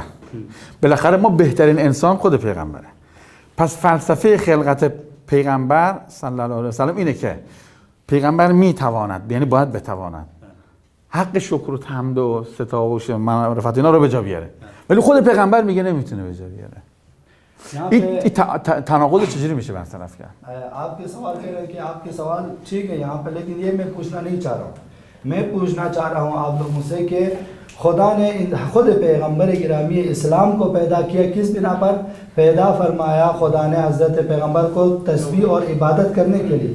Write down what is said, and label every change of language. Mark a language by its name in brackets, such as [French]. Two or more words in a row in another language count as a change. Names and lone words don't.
[Persian] بالاخره ما بهترین انسان خود پیغمبره. پس فلسفه خلقت پیغمبر صلی الله علیه و سلم اینه که پیغمبر میتواند، یعنی باید بتواند حق شکر و حمد و ستایش و معرفت اینا رو به جا بیاره، ولی خود پیغمبر میگه نمیتونه به جا بیاره. این تناقض چجوری میشه برطرف کرد؟ [Hindi] आपके सवाल कह रहे हैं कि आपके सवाल ठीक है यहाँ पे, लेकिन ये मैं पूछना नहीं चाह रहा हूँ। मैं पूछना चाह रहा हूँ आप लोगों से कि खुदा ने खुद पैगंबर गिरामी इस्लाम को पैदा किया किस बिना पर? पैदा फरमाया खुदा ने हज़रत पैगंबर को तस्बीह और इबादत करने के लिए।